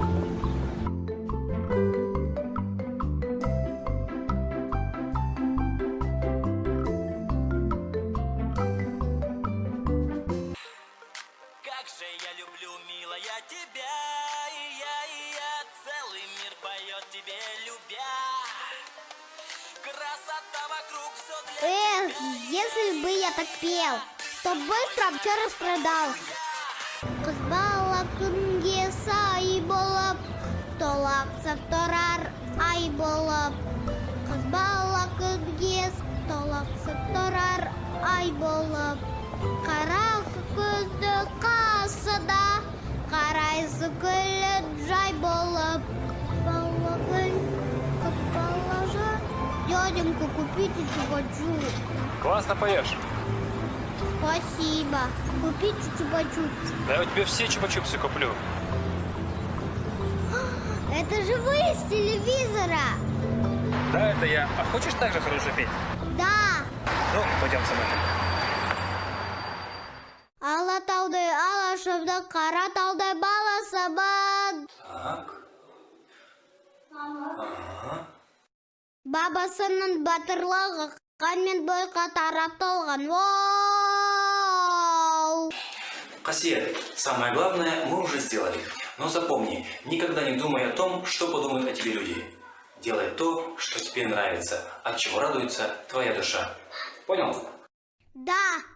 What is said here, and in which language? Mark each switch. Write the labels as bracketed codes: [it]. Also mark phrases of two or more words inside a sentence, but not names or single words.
[ru] Как же я люблю, милая, тебя, и я, целый мир поет тебе, любя. Красота вокруг, все для Эх, если бы я так пел, то быстро все распродал. [kk] Кыз бала күнге сай болып, толақсып тұрар ай болып. Кыз бала күнге толақсып тұрар ай болып. Қара көзді қасыда, қарайсы күлі жай болып. Бала гүл, кыз бала жай, [ru] дяденька, купите чупа-чупс. Классно поешь. Спасибо. Купите чупа-чупс. Да я тебе все чупа-чупсы куплю. Это же вы из телевизора. Да, это я. А хочешь так же хорошо петь? Да. Ну, пойдем со мной. [kk] Алатаудай алашымды, қара таудай баласымын. [ru] Так. [kk] Бабасының батырлығы қанмен бойға тарап толған. Воу! [ru] Касиет, самое главное мы уже сделали. Но запомни, никогда не думай о том, что подумают о тебе люди. Делай то, что тебе нравится, от чего радуется твоя душа. Понял? Да.